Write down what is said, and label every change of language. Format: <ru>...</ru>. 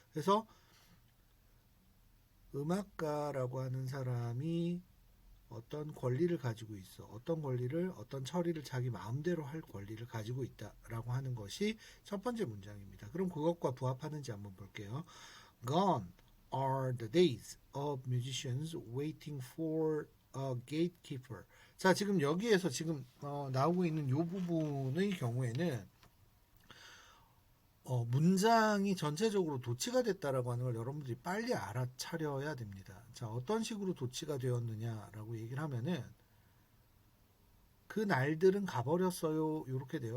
<ko>그래서 음악가라고 하는 사람이 어떤 권리를 가지고 있어, 어떤 권리를, 어떤 처리를 자기 마음대로 할 권리를 가지고 있다라고 하는 것이 첫 번째 문장입니다. 그럼 그것과 부합하는지 한번 볼게요.</ko> <en>Gone are the days of musicians waiting for a gatekeeper.</en> <ko>자, 지금 여기에서 지금 나오고 있는 이 부분의 경우에는 문장이 전체적으로 도치가 됐다라고 하는 걸 여러분들이 빨리 알아차려야 됩니다. 자, 어떤 식으로 도치가 되었느냐라고 얘기를 하면은 그 날들은 가버렸어요. 이렇게 돼요.</ko>